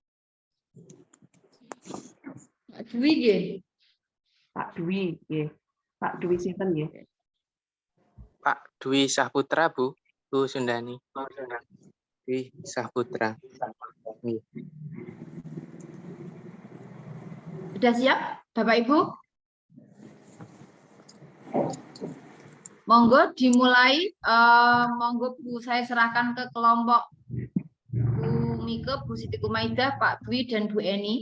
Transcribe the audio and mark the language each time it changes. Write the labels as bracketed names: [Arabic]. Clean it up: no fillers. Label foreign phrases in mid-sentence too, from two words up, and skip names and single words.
[Indonesian] Pak Dwi nggih. Pak Dwi, nggih. Pak Dwi [Javanese] sinten nggih? [Indonesian] Pak Dwi Sahputra, Bu Sundani. Dwi Sahputra. Sudah siap, Bapak Ibu? Monggo dimulai. Monggo Bu, saya serahkan ke kelompok Bu Mike, Bu Siti Kumaidah, Pak Dwi, dan Bu Eni.